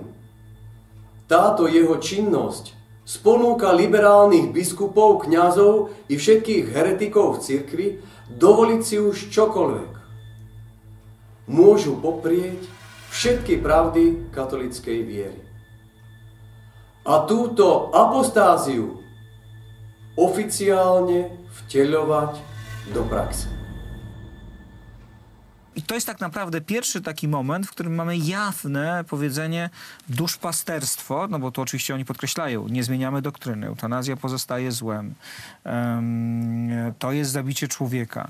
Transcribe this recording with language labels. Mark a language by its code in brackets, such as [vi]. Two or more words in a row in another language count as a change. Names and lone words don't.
[sk] Táto jeho činnosť sponúka liberálnych biskupov, kňazov i všetkých heretikov v cirkvi dovoliť si už čokoľvek. Môžu poprieť všetky pravdy katolíckej viery. A túto apostáziu [pl] oficjalnie wcielować do praksy. I to jest tak naprawdę pierwszy taki moment, w którym mamy jawne powiedzenie duszpasterstwo, no bo to oczywiście oni podkreślają, nie zmieniamy doktryny, eutanazja pozostaje złem, to jest zabicie człowieka.